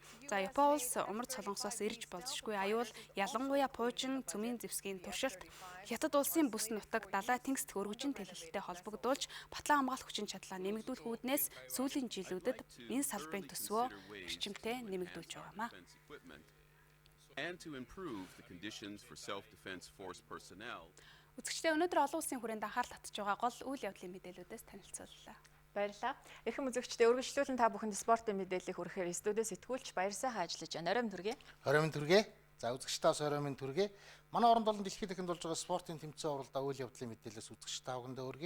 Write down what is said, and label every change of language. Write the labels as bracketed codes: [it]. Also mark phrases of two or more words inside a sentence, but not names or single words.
[mn] За Япон улс умард Солонгосоос ирж болзошгүй аюул, ялангуяа пуужин цөмийн зэвсгийн туршилт, Хятад улсын бүс нутаг далай тэнгист өргөжин тэлэлттэй холбогдуулж батлан хамгаалах хүчин чадлаа нэмэгдүүлэх үүднээс сүүлийн жилүүдэд энэ салбарын төсвөө эрчимтэй нэмэгдүүлж байгаа юм а. [en] and to improve the conditions for self-defense force personnel. [mn] Үзэгчдээ өнөөдөр олон улсын хүрээнд анхаарал татж байгаа гол үйл явдлын мэдээлүүдээс танилцууллаа. Баярлалаа. Эрхэм үзэгчдээ үргэлжлүүлэн та бүхэнд спортын мэдээллийг хүрэхээр студиэс сэтгүүлч баяр сайхан ажиллаж байна. Оройн төргий. Оройн төргий. За үзэгчдээс оройн төргий. Манай оронд болон дэлхийд дахинд болж байгаа спортын тэмцээн уралдаан үйл явдлын мэдээлэлээс үзэгч та бүхэндээ өргөе.